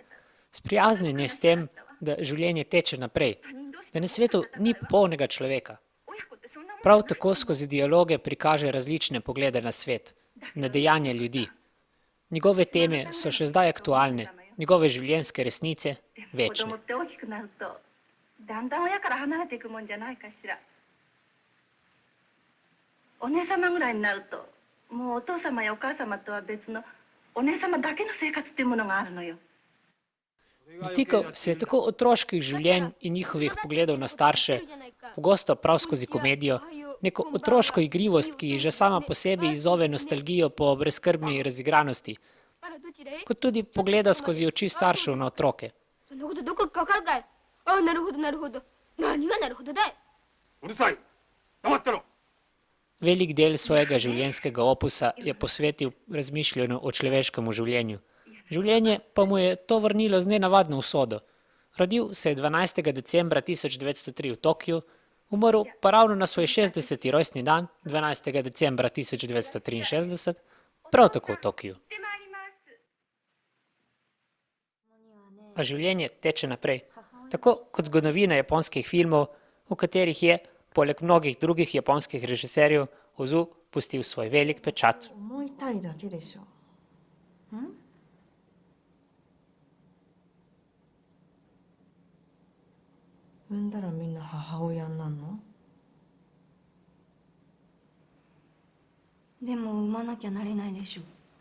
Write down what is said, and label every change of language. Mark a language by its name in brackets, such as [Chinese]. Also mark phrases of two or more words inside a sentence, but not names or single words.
[Slovenian] Sprijaznjen je s tem, da življenje teče naprej, da na svetu ni popolnega človeka. Prav tako skozi dialoge prikaže različne poglede na svet, na dejanja ljudi. Njegove teme so še zdaj aktualne, njegove življenjske resnice večne. [Japanese] 子供って大きくなるとだんだん親から離れていくもんじゃないかしら。お姉様ぐらいになるともうお父様やお母様とは別のお姉様だけの生活っていうものがあるのよ。 [Slovenian] Dotikal se je tako otroških življenj in njihovih pogledov na starše, pogosto prav skozi komedijo, neko otroško igrivost, ki že sama po sebi izzove nostalgijo po brezskrbni razigranosti, kot tudi pogleda skozi oči staršev na otroke. [Japanese] そんなことどこかわかるかい。ああなるほどなるほど。何がなるほどだい。うるさい黙ってろ [Slovenian] Velik del svojega življenjskega opusa je posvetil razmišljanju o človeškem življenju. Življenje pa mu je to vrnilo z nenavadno usodo. Rodil se je 12. decembra 1903 v Tokiu, umrl pa ravno na svoj 60. rojstni dan, 12. decembra 1963, prav tako v Tokiju. A življenje teče naprej, tako kot zgodovina japonskih filmov, v katerih je, poleg mnogih drugih japonskih režiserjev, Ozu pustil svoj velik pečat. [Japanese] 思いたいだけでしょ。産んだらみんな母親になんの？でも産まなきゃなれないでしょ。